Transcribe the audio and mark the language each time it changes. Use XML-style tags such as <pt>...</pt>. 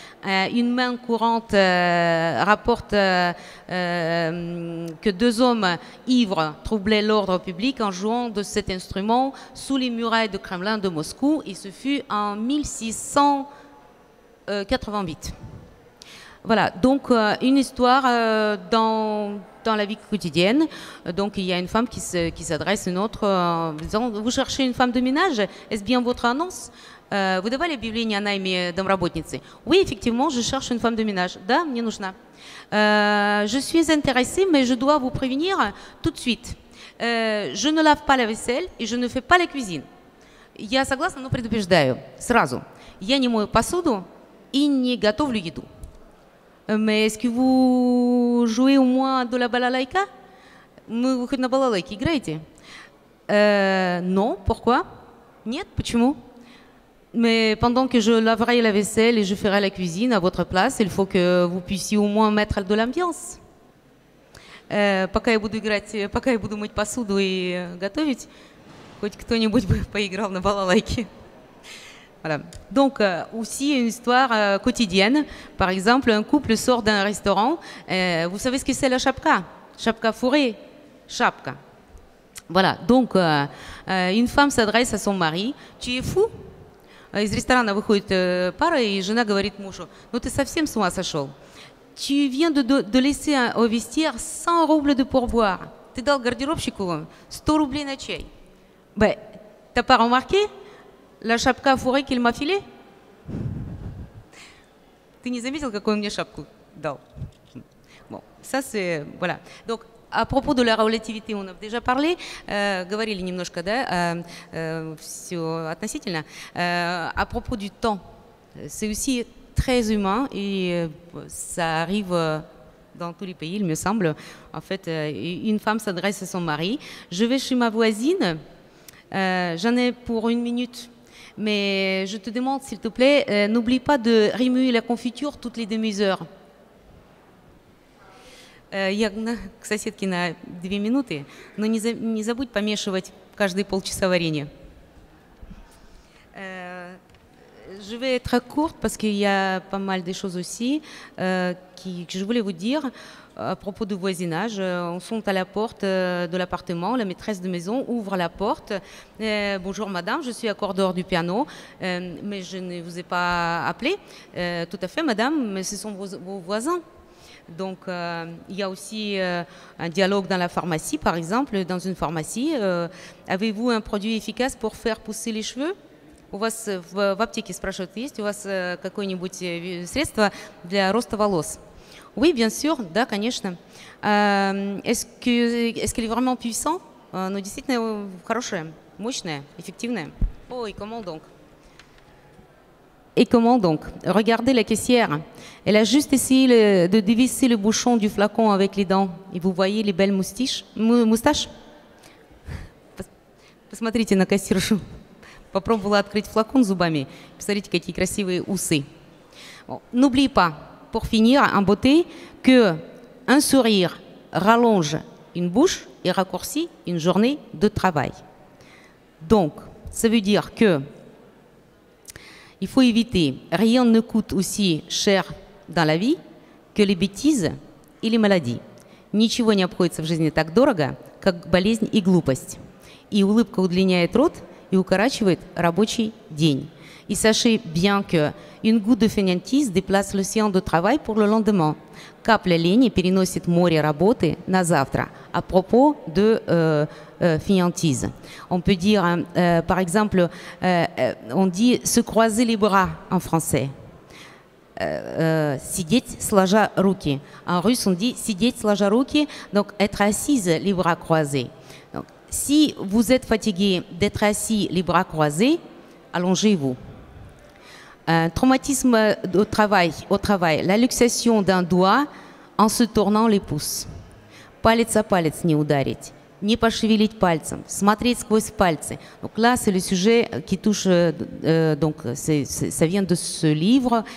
<fr>Une main courante rapporte que 2 hommes ivres troublaient l'ordre public en jouant de cet instrument sous les murailles du Kremlin de Moscou, et ce fut en 1688. Voilà, donc une histoire dans la vie quotidienne. Donc il y a une femme qui s'adresse à une autre en disant: vous cherchez une femme de ménage? Est-ce bien votre annonce?</fr> <ru>Вы давали объявление о найме домработницы?</ru> <fr>Oui, effectivement, je cherche une femme de ménage.</fr> <ru>Да, мне нужна.</ru> <fr>Je suis intéressée, mais je dois vous prévenir tout de suite. Je ne lave pas la vaisselle et je ne fais pas la cuisine.</fr> <ru>Я согласна, но предупреждаю сразу. Я не мою посуду и не готовлю еду.</ru> <fr>Mais est-ce que vous jouez au moins de la balalaïka?</fr> <ru>Вы хоть на балалайке играете?</ru> <fr>Non, pourquoi?</fr> <ru>Нет, почему?</ru> <fr>Mais pendant que je laverai la vaisselle et je ferai la cuisine à votre place, il faut que vous puissiez au moins mettre de l'ambiance.</fr> <ru>Пока я буду мыть посуду и готовить, хоть кто-нибудь бы поиграл на балалайке.</ru> <fr>Voilà. Donc, aussi une histoire quotidienne. Par exemple, un couple sort d'un restaurant. Vous savez ce que c'est la chapka? Chapka fourrée. Chapka. Voilà. Donc, une femme s'adresse à son mari. Tu es fou?</fr> <ru>Из ресторана выходит пара, и жена говорит мужу: ну ты совсем с ума сошел?</ru> <fr>Tu viens de laisser au vestiaire 100 roubles de pourboire.</fr> <ru>Ты дал гардеробщику 100 рублей на чай.</ru> <fr>Ben, t'as pas remarqué la шапка fourrée qu'il m'a filée?</fr> <ru>Ты не заметил, какую он мне шапку дал?</ru> <fr>Bon, ça c'est... Voilà. Donc, à propos de la relativité, on a déjà parlé,</fr> <ru>говорили немножко, да, все относительно.</ru> <fr>À propos du temps, c'est aussi très humain et ça arrive dans tous les pays, il me semble. En fait, une femme s'adresse à son mari. Je vais chez ma voisine, j'en ai pour 1 minute, mais je te demande, s'il te plaît, n'oublie pas de remuer la confiture toutes les demi-heures.</fr> <ru>Я к соседке на 2 минуты, но не забудь помешивать каждые полчаса варенье.</ru> <fr>Je vais être courte parce qu'il y a pas mal de choses aussi que je voulais vous dire à propos du voisinage. On sonne à la porte de l'appartement, la maîtresse de maison ouvre la porte. Bonjour madame, je suis accordeur du piano, mais je ne vous ai pas appelé. Tout à fait madame, mais ce sont vos voisins. Donc, il y a aussi un dialogue dans la pharmacie, par exemple. Dans une pharmacie, avez-vous un produit efficace pour faire pousser les cheveux?</fr> <ru>У вас в аптеке спрашивают, есть у вас какое-нибудь средство для роста волос?</ru> <fr>Oui, bien sûr,</fr> <ru>да, конечно.</ru> <fr>Est-ce qu'il est vraiment puissant?</fr> <ru>Ну, действительно, хорошее, мощное, эффективное.</ru> <fr>Oh, et comment donc? Et comment donc? Regardez la caissière. Elle a juste essayé de dévisser le bouchon du flacon avec les dents. Et vous voyez les belles moustaches?</fr> <ru>Посмотрите на кассиршу. Попробовала открыть флакон зубами. Посмотрите, какие красивые усы.</ru> <fr>Bon. N'oublie pas, pour finir, en beauté, que un sourire rallonge une bouche et raccourcit une journée de travail. Donc, ça veut dire que il faut éviter, rien ne coûte aussi cher dans la vie que les bêtises et les maladies.</fr> <ru>Ничего не обходится в жизни так дорого, как болезнь и глупость. И улыбка удлиняет рот и укорачивает рабочий день.</ru> <fr>И sachez bien que une goutte de fainéantise déplace l'océan de travail pour le lendemain.</fr> <ru>Капля лени переносит море работы на завтра.</ru> <fr>À propos de fainéantise. On peut dire, par exemple, on dit se croiser les bras en français.</fr> <ru>Сидеть сложа руки.</ru> <fr>En russe, on dit</fr> <ru>сидеть сложа руки,</ru> <fr>donc être assise les bras croisés. Donc, si vous êtes fatigué d'être assis les bras croisés, allongez-vous. Un traumatisme au travail, la luxation d'un doigt en se tournant les pouces.</fr> <ru>Палец о палец не ударить, не пошевелить пальцем, смотреть сквозь пальцы.</ru> <fr>Donc là, c'est le sujet qui touche, donc ça vient de ce livre.</fr>